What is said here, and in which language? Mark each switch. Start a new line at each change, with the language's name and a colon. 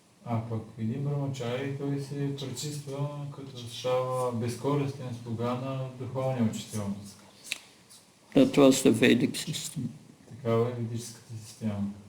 Bulgarian: А пък един брамачари, той се пречиства, като става безкористен слуга на духовния учител.
English: That was the Vedic system.
Bulgarian: Такава е ведическата система.